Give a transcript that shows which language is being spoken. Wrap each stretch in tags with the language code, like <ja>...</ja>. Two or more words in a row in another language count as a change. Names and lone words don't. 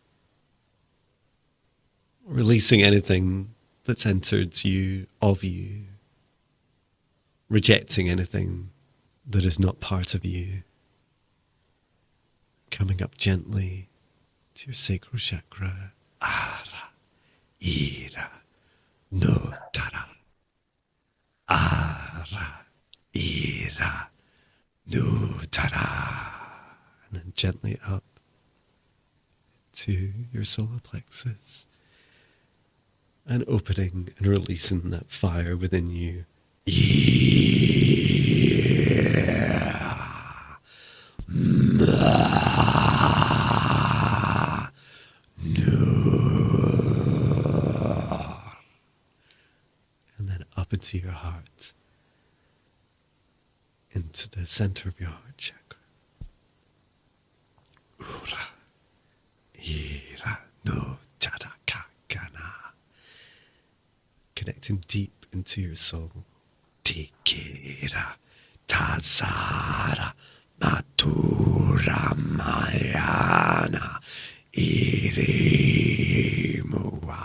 <en>releasing anything that's entered you, of you, rejecting anything that is not part of you, coming up gently to your sacral chakra. Ara, ira, no, tara, no, ta-da. And then gently up to your solar plexus and opening and releasing that fire within you. And then up into your heart, into the center of your heart chakra. Ura, ira, no, chara, kakana. Connecting deep into your soul. Tikira, tazara, matura, mayana, irimua.</en>